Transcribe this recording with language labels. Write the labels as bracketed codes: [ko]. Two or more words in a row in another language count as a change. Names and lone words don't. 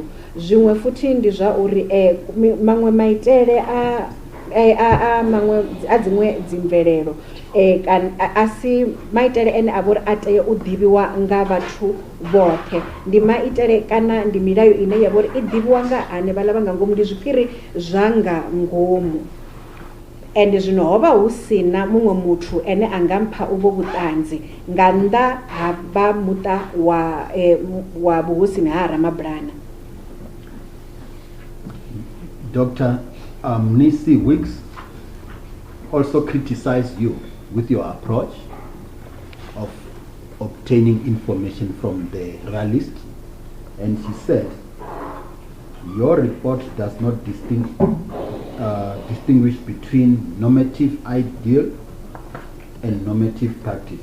[ve] Zwinwe futhi ndi zwa uri maṅwe maitele a maṅwe a dziṅwe dzimvelelo a si maitele ene a vhori a tea u ḓivhiwa nga vhathu vhoṱhe, ndi maitele kana ndi milayo ine ya vhori I ḓivhiwa nga hanevhaḽa vha nga ngomu, ndi zwipfhiri zwa nga ngomu. And zwino hovha hu sina muṅwe muthu ene anga mpha uvho vhutanzi nga nnḓa ha vha muṱa wa vhuhosini ha Ramabulana. [en] Dr. Nisi Wicks also criticized you with your approach of obtaining information from the realist, and she said your report does not distinguish between normative ideal and normative practice.